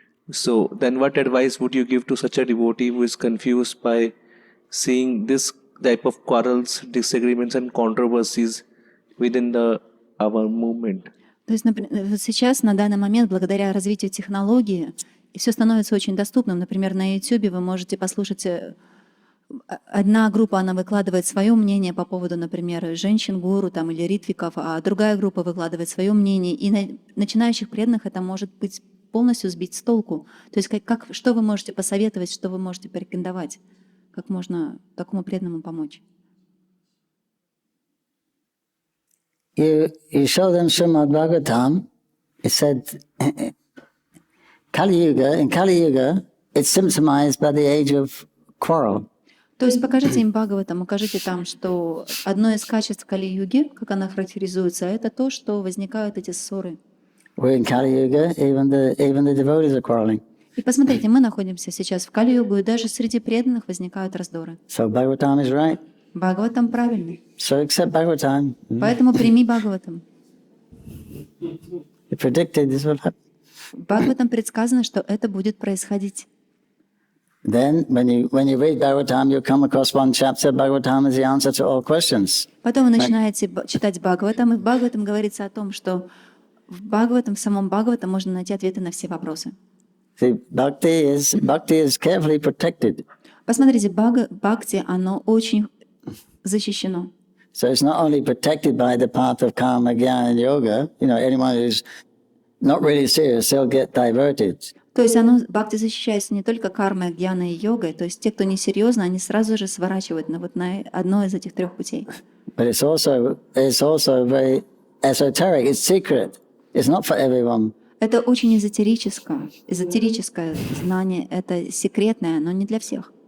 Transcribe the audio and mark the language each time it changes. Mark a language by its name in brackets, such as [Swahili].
[English] So then what advice would you give to such a devotee who is confused by seeing this type of quarrels, disagreements and controversies within our movement? [Russian] То есть, например, сейчас, на данный момент, благодаря развитию технологии, все становится очень доступным. Например, на YouTube вы можете послушать. Одна группа, она выкладывает свое мнение по поводу, например, женщин-гуру там, или ритвиков, а другая группа выкладывает свое мнение. И начинающих преданных это может быть полностью сбить с толку. То есть что вы можете посоветовать, что вы можете порекомендовать, как можно такому преданному помочь? [English] you show them Srimad Bhagavatam, it said, in Kali Yuga, it's symptomized by the age of quarrel. [Russian] То есть покажите им Бхагаватам, укажите там, что одно из качеств Кали-юги, как она характеризуется, это то, что возникают эти ссоры. [English] We're in Kali Yuga, even the devotees are quarreling. [Russian] И посмотрите, мы находимся сейчас в Кали-югу, и даже среди преданных возникают раздоры. [English] So Bhagavatam is right. [Russian] Бхагаватам правильный. [English] So accept Bhagavatam. [Russian] Поэтому прими Бхагаватам. [English] It predicted this will happen. [Russian] В Бхагаватам предсказано, что это будет происходить. [English] Then, when you read Bhagavatam, you come across one chapter. Bhagavatam is the answer to all questions. [Russian] Потом вы начинаете читать Бхагаватам, и в Бхагаватам говорится о том, что в самом Бхагаватам можно найти ответы на все вопросы. [English] See, bhakti is carefully protected. [Russian] Посмотрите, бхакти, оно очень защищено. [English] So it's not only protected by the path of karma, jnana, and yoga. Anyone who's not really serious, they'll get diverted. [Russian] То есть бхакти защищается не только кармой, гьяной и йогой, то есть те, кто несерьезно, они сразу же сворачивают на одно из этих трех путей. [English] But it's also very esoteric. It's secret. It's not for everyone. [Russian] Это очень эзотерическое знание, это секретное, но не для всех.